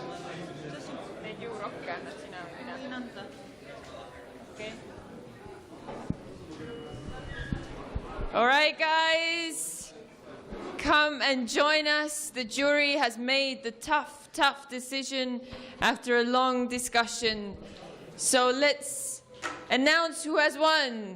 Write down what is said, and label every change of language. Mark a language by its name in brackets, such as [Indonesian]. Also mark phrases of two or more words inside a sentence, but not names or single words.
[Estonian] Neid juurokke annad sina või mina? Võin anda. [English] Okay. All right, guys. Come and join us. The jury has made the tough decision after a long discussion. So let's announce who has won.